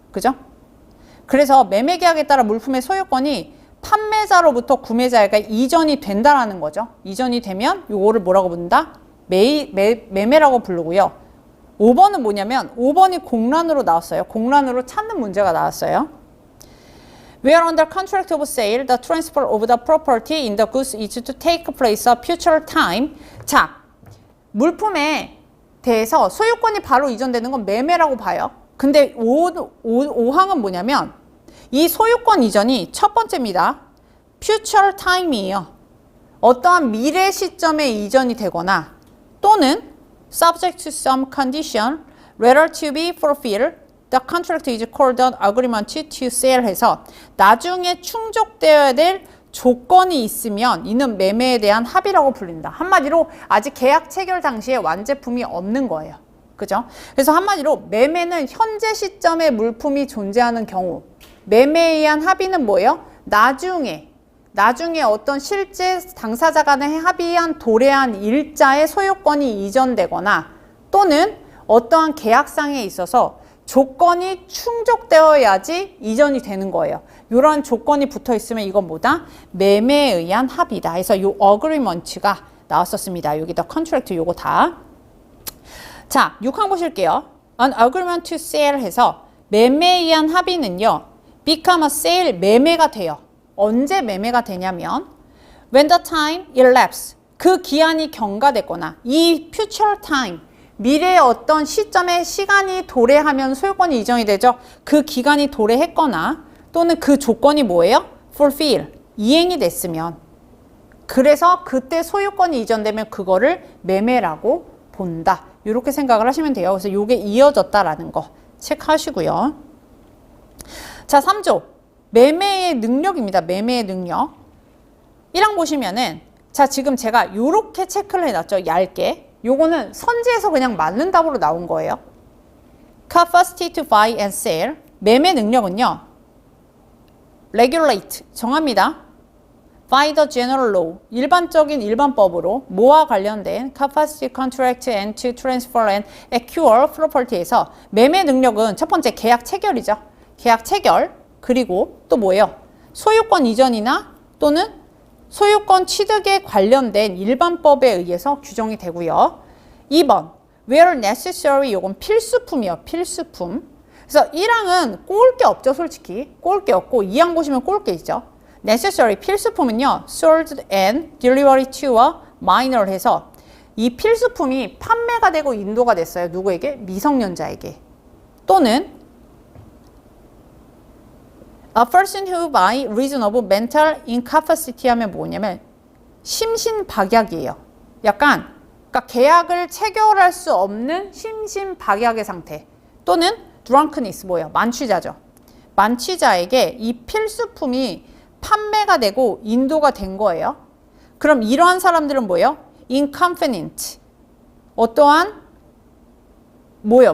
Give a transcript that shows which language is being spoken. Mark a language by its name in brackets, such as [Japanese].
[Korean] 그죠? 그래서 매매 계약에 따라 물품의 소유권이 판매자로부터 구매자에게 이전이 된다라는 거죠. 이전이 되면 요거를 뭐라고 부른다? 매매라고 부르고요. 5번은 뭐냐면 5번이 공란으로 나왔어요. 공란으로 찾는 문제가 나왔어요. [English] Where under contract of sale, the transfer of the property in the goods is to take place at future time. [Korean] 자, 물품에 대해서 소유권이 바로 이전되는 건 매매라고 봐요. 근데 5항은 뭐냐면 이 소유권 이전이 첫 번째입니다. [English] future time이에요. [Korean] 어떠한 미래 시점에 이전이 되거나 또는 [English] subject to some condition later to be fulfilled the contract is called an agreement to sell [Korean] 해서 나중에 충족되어야 될 조건이 있으면 이는 매매에 대한 합의라고 불린다. 한마디로 아직 계약 체결 당시에 완제품이 없는 거예요. 그죠? 그래서 한마디로 매매는 현재 시점에 물품이 존재하는 경우, 매매에 의한 합의는 뭐예요? 나중에 어떤 실제 당사자 간의 합의한 도래한 일자의 소유권이 이전되거나 또는 어떠한 계약상에 있어서 조건이 충족되어야지 이전이 되는 거예요. 이런 조건이 붙어 있으면 이건 뭐다? 매매에 의한 합의다. 그래서 이 agreement가 나왔었습니다. 여기다 contract 요거 다. 자, 6항 보실게요. An agreement to sell 해서 매매에 의한 합의는요. [English] become a sale [Korean] 매매가 돼요. 언제 매매가 되냐면 [English] when the time elapses [Korean] 그 기한이 경과됐거나 이 future time 미래의 어떤 시점에 시간이 도래하면 소유권이 이전이 되죠. 그 기간이 도래했거나 또는 그 조건이 뭐예요? fulfill, 이행이 됐으면 그래서 그때 소유권이 이전되면 그거를 매매라고 본다. 이렇게 생각을 하시면 돼요. 그래서 이게 이어졌다라는 거 체크하시고요. 자, 3조 매매의 능력입니다. 매매의 능력 1항 보시면은 자 지금 제가 이렇게 체크를 해놨죠. 얇게. 요거는 선지에서 그냥 맞는 답으로 나온 거예요. [English] Capacity to buy and sell. [Korean] 매매 능력은요. Regulate. 정합니다. [English] By the general law. [Korean] 일반적인 일반법으로 뭐와 관련된 [English] capacity contract and to transfer and acquire property [Korean] 에서 매매 능력은 첫 번째 계약 체결이죠. 계약 체결. 그리고 또 뭐예요? 소유권 이전이나 또는 소유권 취득에 관련된 일반법에 의해서 규정이 되고요. 2번, [English] where necessary, [Korean] 요건 필수품이요. 필수품. 그래서 1항은 꼴 게 없죠, 솔직히. 꼴 게 없고 2항 보시면 꼴 게 있죠. necessary, 필수품은요. [English] sold and delivery to a minor [Korean] 해서 이 필수품이 판매가 되고 인도가 됐어요. 누구에게? 미성년자에게. [English] 또는 A person who by reason of mental incapacity [Korean] 하면 뭐냐면 심신박약이에요. 약간 그러니까 계약을 체결할 수 없는 심신박약의 상태 또는 drunkenness 뭐예요? 만취자죠. 만취자에게 이 필수품이 판매가 되고 인도가 된 거예요. 그럼 이러한 사람들은 뭐예요? incompetent 어떠한 뭐예요?